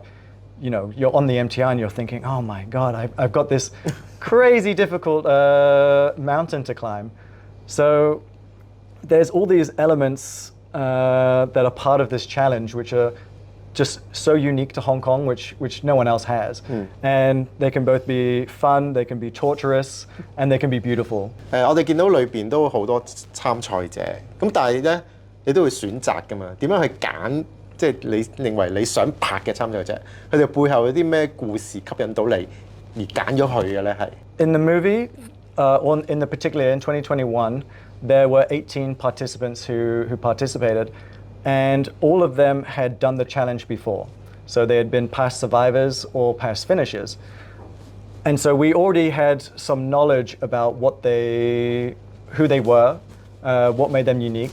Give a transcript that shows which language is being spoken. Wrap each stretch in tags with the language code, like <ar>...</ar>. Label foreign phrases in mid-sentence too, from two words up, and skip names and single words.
<en>You know, you're on the MTR and you're thinking, oh my God, I've got this crazy difficult mountain to climb. So there's all these elements that are part of this challenge, which are just so unique to Hong Kong, which no one else has. And they can both be fun, they can be torturous, and they can be beautiful.</en> <yue>我哋見到裏邊都好多參賽者，咁但係咧，你都會選擇㗎嘛？點樣去揀？即係你認為你想拍嘅參賽者，佢哋背後有啲咩故事吸引到你而揀咗佢嘅咧？係</yue> <en>In the movie, in the particular in 2021, there were 18 participants who participated, and all of them had done the challenge before. So they had been past survivors or past finishers. And so we already had some knowledge about who they were, what made them unique.</en>